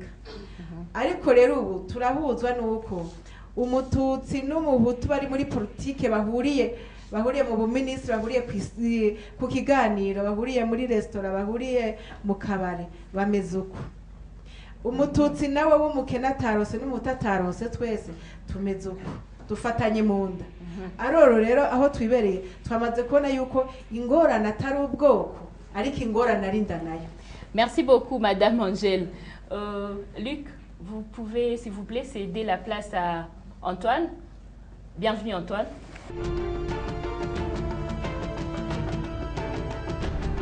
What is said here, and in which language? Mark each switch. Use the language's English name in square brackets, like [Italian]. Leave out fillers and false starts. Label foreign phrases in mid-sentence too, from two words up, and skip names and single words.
[Rundi] Ariko rero ubu turahuzwa nuko umututsi n'umuhutu bari muri politike bahuriye mu buminisitiri, bahuriye ku kiganiro, bahuriye muri resitora, bahuriye mu kabare, bameze uko. Umututsi nawe w'umukene atarose n'umuhutu atarose, twese tumeze uko, dufatanye mu nda. Aroro rero aho twibereye twamaze kubona yuko ingorane atari ubwoko ariko ingorane ari inda nayo. [French] Merci beaucoup Madame Angèle. Luc, vous pouvez s'il vous plaît céder la place à Antoine. Bienvenue Antoine.